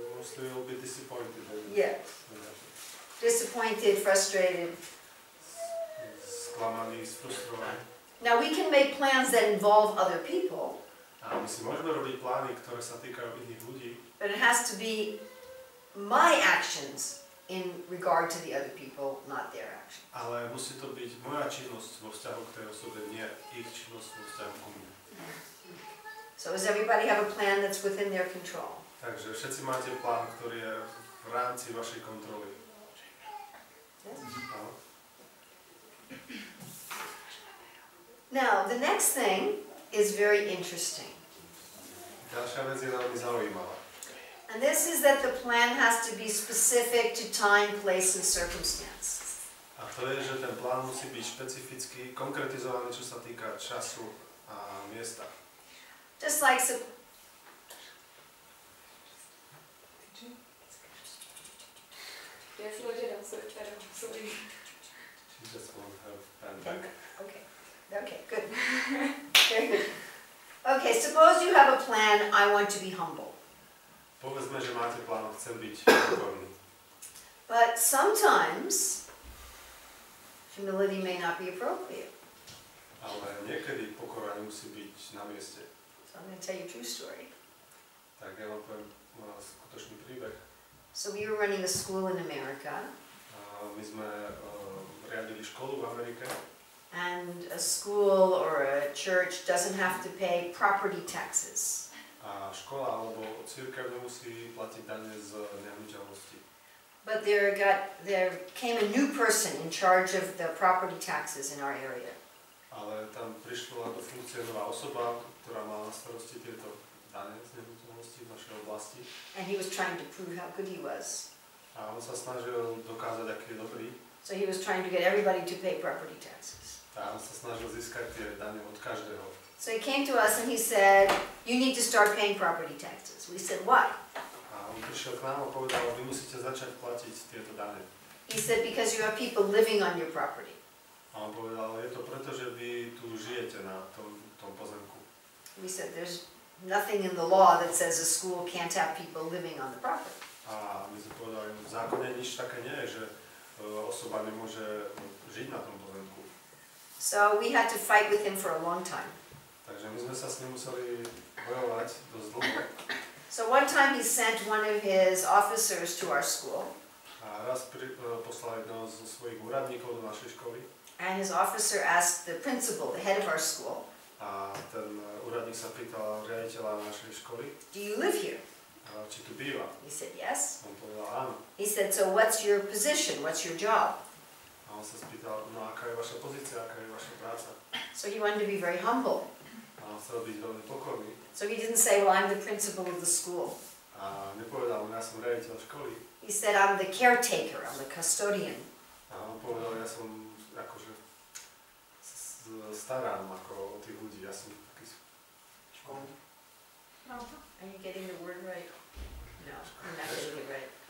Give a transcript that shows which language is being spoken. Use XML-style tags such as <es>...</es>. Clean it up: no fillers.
<en>Mostly will be disappointed. Yes. Disappointed, frustrated.</en> <sk>Sklamaní, sfrustrovaní.</sk> <en>Now we can make plans that involve other people.</en> <sk>A my si môžeme robiť plány, ktoré sa týkajú iných ľudí.</sk> <en>But it has to be my actions in regard to the other people, not their actions.</en> <sk>Ale musí to byť moja činnosť vo vzťahu k tej osobe, nie ich činnosť vo vzťahu k mne.</sk> <en>So does everybody have a plan that's within their control?</en> <sk>Takže všetci máte plán, ktorý je v rámci vašej kontroly.</sk> <en>Yes?</en> <sk>Áno.</sk> <en>Now, the next thing is very interesting.</en> <sk>Ďalšia vec je veľmi zaujímavá.</sk> <en>And this is that the plan has to be specific to time, place, and circumstance.</en> <sk>A to je, že ten plán musí byť špecificky konkretizovaný, čo sa týka času a miesta.</sk> <en>Just like</en> <sk>Ja si ložím svoj starý, sorry.</sk> <en>She just won't have pen back. Okay. Okay, good. Very good. Okay, suppose you have a plan, I want to be humble.</en> <sk>Povedzme, že máte plán, chcem byť pokorný.</sk> <en>But sometimes humility may not be appropriate.</en> <sk>Ale niekedy pokora nemusí byť na mieste.</sk> <en>So I'm going to tell you a true story.</en> <sk>Tak ja vám poviem skutočný príbeh.</sk> <en>So we were running a school in America.</en> <sk>My sme riadili školu v Amerike.</sk> <en>And a school or a church doesn't have to pay property taxes.</en> <sk>A škola alebo cirkev nemusí platiť dane z nehnuteľnosti.</sk> <en>But there came a new person in charge of the property taxes in our area.</en> <sk>Ale tam prišla do funkcie nová osoba, ktorá mala na starosti tieto dane z nehnuteľnosti v našej oblasti.</sk> <en>And he was trying to prove how good he was.</en> <sk>A on sa snažil dokázať, aký je dobrý.</sk> <en>So he was trying to get everybody to pay property taxes.</en> <sk>A on sa snažil získať tie dane od každého.</sk> <en>So he came to us and he said, you need to start paying property taxes. We said, why?</en> <sk>A on prišiel k nám a povedal, vy musíte začať platiť tieto dane.</sk> <en>He said, because you have people living on your property.</en> <sk>A on povedal, je to preto, že vy tu žijete na tom pozemku.</sk> <en>We said, there's nothing in the law that says a school can't have people living on the property.</en> <sk>A A my sme povedali, v zákone nič také nie je, že osoba nemôže žiť na tom pozemku.</sk> <en>So we had to fight with him for a long time.</en> <sk>Takže my sme sa s ním museli bojovať dosť dlho.</sk> <en>So one time he sent one of his officers to our school.</en> <sk>A raz poslal jedného zo svojich úradníkov do našej školy.</sk> <en>And his officer asked the principal, the head of our school,</en> <sk>A ten úradník sa pýtal riaditeľa našej školy,</sk> <en>do you live here?</en> <sk>či tu býva.</sk> <en>He said, yes.</en> <sk>On povedal áno.</sk> <en>He said, so what's your position? What's your job?</en> <sk>A on sa spýtal, no aká je vaša pozícia, aká je vaša práca.</sk> <en>So he wanted to be very humble.</en> <sk>A on chcel byť veľmi pokorný.</sk> <en>So he didn't say, well, I'm the principal of the school.</en> <sk>A nepovedal, ja som riaditeľ školy.</sk> <en>He said, I'm the caretaker, I'm the custodian.</en> <sk>A on povedal, ja som akože starám ako o tých ľudí, ja som taký školník.</sk> <en>Are you getting the word right? No, you're not getting it right.</en>